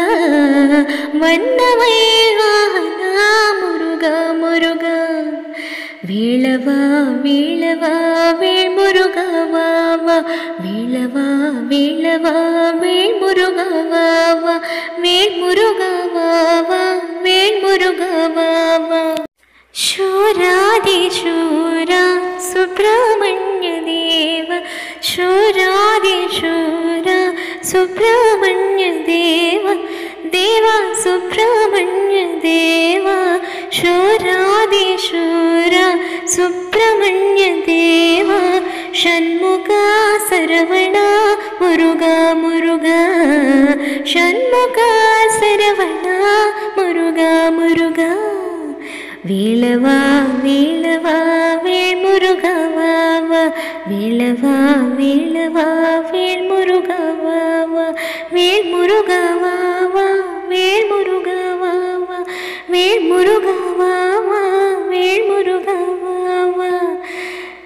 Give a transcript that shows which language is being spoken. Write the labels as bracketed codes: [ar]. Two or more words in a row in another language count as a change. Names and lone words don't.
[ta] வண்ணமை வாகனா முருகா முருகா. வேலவா வேலவா வேல் முருகா வா வா. வேலவா வேலவா வேல் முருகா வா வா. வேல் முருகா வா வா. வேல் முருகா வா வா. [sa] शूरादिशूरा सुब्रह्मण्य देव. शूरादिशूरा सुब्रह्मण्य देव. देवा सुब्रह्मण्य देवा. शूरादिशूरा सुब्रह्मण्य देवा. षण्मुखा सरवणा मुरुगा मुरुगा. षण्मुखा सरवणा मुरुगा मुरुगा. [ta] வேலவா வேலவா வேல் முருகா வா வா. வேலவா வேலவா வேல் முருகா வா வா. வேல் முருகா வா வா. வேல் முருகா வா வா. வேல் முருகா வா வா. வேல் முருகா வா வா.